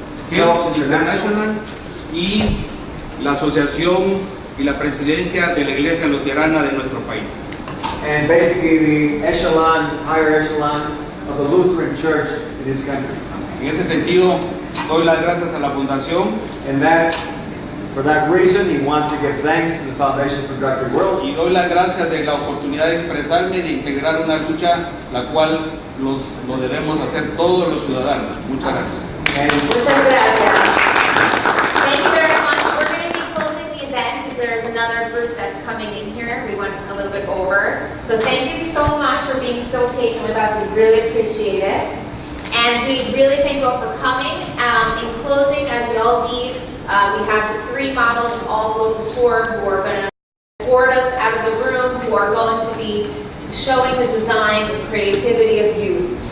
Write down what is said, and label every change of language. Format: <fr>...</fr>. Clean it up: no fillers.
<es>Health International, y la Asociación y la Presidencia de la Iglesia Luterana de nuestro país.</es> <en>and basically the echelon, higher echelon of the Lutheran Church in this country.</en> <es>En ese sentido, doy las gracias a la Fundación</es> <en>And that, for that reason, he wants to give thanks to the Foundation for Drug-Free World.</en> <es>y doy las gracias de la oportunidad de expresarme, de integrar una lucha la cual lo debemos hacer todos los ciudadanos. Muchas gracias.</es> <en>And</en> <es>Muchas gracias.</es> <en>Thank you very much. We're going to be closing the event because there's another group that's coming in here. We went a little bit over. So thank you so much for being so patient with us. We really appreciate it. And we really thank you all for coming. In closing, as we all leave, we have the 3 models from Allflo Couture who are going to escort us out of the room, who are going to be showing the designs and creativity of youth.</en>